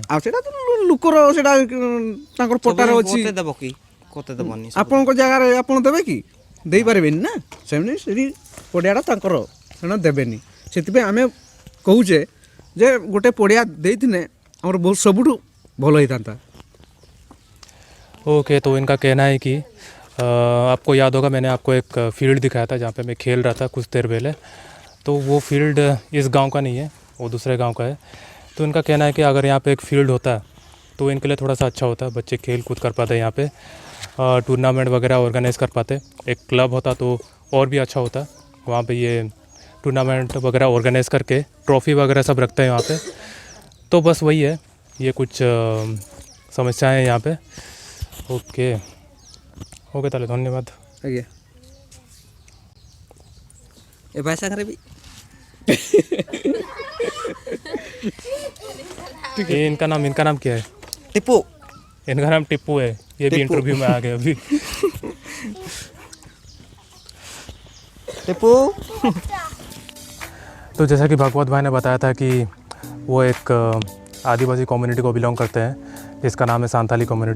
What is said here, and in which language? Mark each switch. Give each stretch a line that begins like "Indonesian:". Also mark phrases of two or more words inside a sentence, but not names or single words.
Odia: ଆଉ ସେଇଟା ତ ଲୋକର ସେଇଟା ତାଙ୍କର ପଟାରେ ଅଛି କୋତେ ଦେବ କି କୋତେ ଦେବନି ଆପଣଙ୍କ ଜାଗାରେ ଆପଣ ଦେବେ କି ଦେଇପାରିବେନି ନା ସେମିତି ସେଠି ପଡ଼ିଆଟା ତାଙ୍କର ସେମାନେ ଦେବେନି ସେଥିପାଇଁ ଆମେ କହୁଛେ ଯେ ଗୋଟେ ପଡ଼ିଆ ଦେଇଥିଲେ ଆମର ବହୁତ ସବୁଠୁ ଭଲ ହେଇଥାନ୍ତା
Hindi: ओके। तो इनका कहना है कि आपको याद होगा मैंने आपको एक फील्ड दिखाया था जहाँ पे मैं खेल रहा था कुछ देर पहले। तो वो फील्ड इस गांव का नहीं है, वो दूसरे गांव का है। तो इनका कहना है कि अगर यहाँ पे एक फील्ड होता तो इनके लिए थोड़ा सा अच्छा होता, बच्चे खेल कूद कर पाते यहाँ पे, टूर्नामेंट वगैरह ऑर्गेनाइज कर पाते। एक क्लब होता तो और भी अच्छा होता, वहाँ पे ये टूर्नामेंट वगैरह ऑर्गेनाइज करके ट्रॉफ़ी वगैरह सब रखते हैं यहाँ पे। तो बस वही है, ये कुछ समस्याएं हैं यहाँ पे।
English: okay okay
Hindi: ताले धन्यवाद।
Odia: ଆଜ୍ଞା ଏ ଭାଇ ସାଙ୍ଗରେ ବି
Hindi: ये इनका नाम क्या है?
Odia: ଟିପୁ
Hindi: इनका नाम टिप्पू है। ये भी टिप्पू। इंटरव्यू में आ गए अभी।
Odia: ଟିପୁ
Hindi: तो जैसा कि भागवत भाई ने बताया था कि वो एक आदिवासी कम्युनिटी को बिलोंग करते हैं जिसका नाम है सांथाली कम्युनिटी।